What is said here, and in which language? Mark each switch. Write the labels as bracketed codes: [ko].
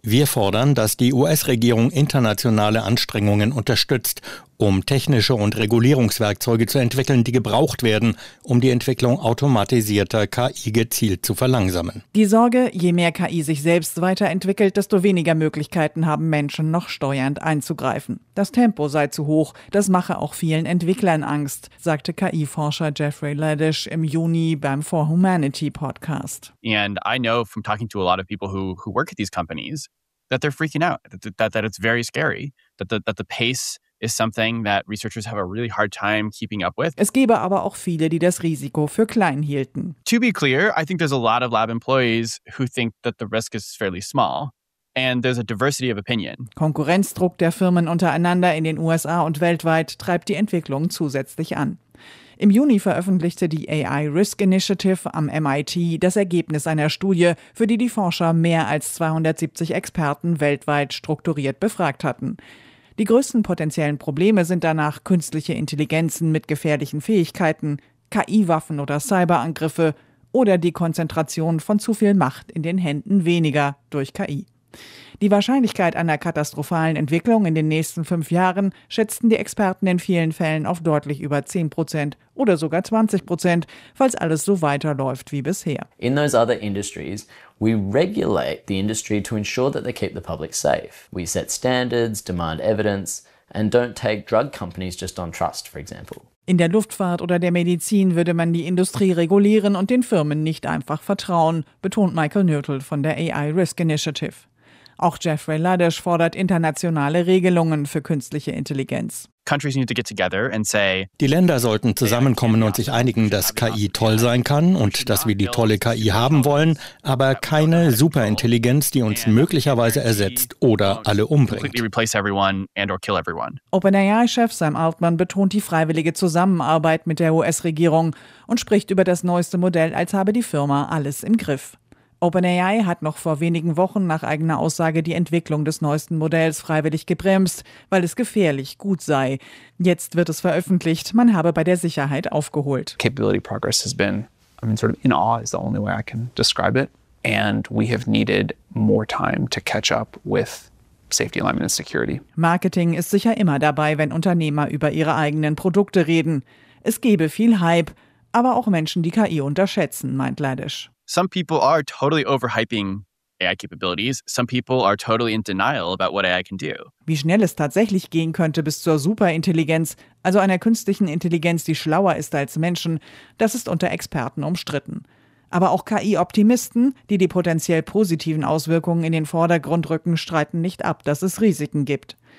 [de] Wir fordern, dass die US-Regierung internationale Anstrengungen unterstützt, um technische und Regulierungswerkzeuge zu entwickeln, die gebraucht werden, um die Entwicklung automatisierter KI gezielt zu verlangsamen. Die Sorge: je mehr KI sich selbst weiterentwickelt, desto weniger Möglichkeiten haben Menschen, noch steuernd einzugreifen. Das Tempo sei zu hoch, das mache auch vielen Entwicklern Angst, sagte KI-Forscher Jeffrey Ladish im Juni beim For Humanity Podcast. [en] And I know from talking to a lot of people who work at these companies that they're freaking out, that it's very scary, that the pace is something that researchers have a really hard time keeping up with. [de] Es gebe aber auch viele, die das Risiko für klein hielten. [en] To be clear, I think there's a lot of lab employees who think that the risk is fairly small. And there's a diversity of opinion. [de] Konkurrenzdruck der Firmen untereinander in den USA und weltweit treibt die Entwicklung zusätzlich an. Im Juni veröffentlichte die AI Risk Initiative am MIT das Ergebnis einer Studie, für die die Forscher mehr als 270 Experten weltweit strukturiert befragt hatten. Die größten potenziellen Probleme sind danach künstliche Intelligenzen mit gefährlichen Fähigkeiten, KI-Waffen oder Cyberangriffe oder die Konzentration von zu viel Macht in den Händen weniger durch KI. Die Wahrscheinlichkeit einer katastrophalen Entwicklung in den nächsten 5 Jahren schätzten die Experten in vielen Fällen auf deutlich über 10% oder sogar 20%, falls alles so weiterläuft wie bisher. [en] In those other industries, we regulate the industry to ensure that they keep the public safe. We set standards, demand evidence and don't take drug companies just on trust, for example. [de] In der Luftfahrt oder der Medizin würde man die Industrie regulieren und den Firmen nicht einfach vertrauen, betont Michael Nürtel von der AI Risk Initiative. Auch Jeffrey Ladish fordert internationale Regelungen für künstliche Intelligenz. [en] Countries need to get together and say, [de] die Länder sollten zusammenkommen und sich einigen, dass KI toll sein kann und dass wir die tolle KI haben wollen, aber keine Superintelligenz, die uns möglicherweise ersetzt oder alle umbringt. OpenAI-Chef Sam Altman betont die freiwillige Zusammenarbeit mit der US-Regierung und spricht über das neueste Modell, als habe die Firma alles im Griff. OpenAI hat noch vor wenigen Wochen nach eigener Aussage die Entwicklung des neuesten Modells freiwillig gebremst, weil es gefährlich gut sei. Jetzt wird es veröffentlicht, man habe bei der Sicherheit aufgeholt. [en] Capability progress has been, sort of in awe is the only way I can describe it. And we have needed more time to catch up with safety alignment and security. [de] Marketing ist sicher immer dabei, wenn Unternehmer über ihre eigenen Produkte reden. Es gebe viel Hype, aber auch Menschen, die KI unterschätzen, meint Ladish. [en] Some people are totally overhyping AI capabilities. Some people are totally in denial about what AI can do. [de] Wie schnell es tatsächlich gehen könnte bis zur Superintelligenz, also einer künstlichen Intelligenz, die schlauer ist als Menschen, das ist unter Experten umstritten. Aber auch KI-Optimisten, die die potenziell positiven Auswirkungen in den Vordergrund rücken, streiten nicht ab, dass es Risiken gibt.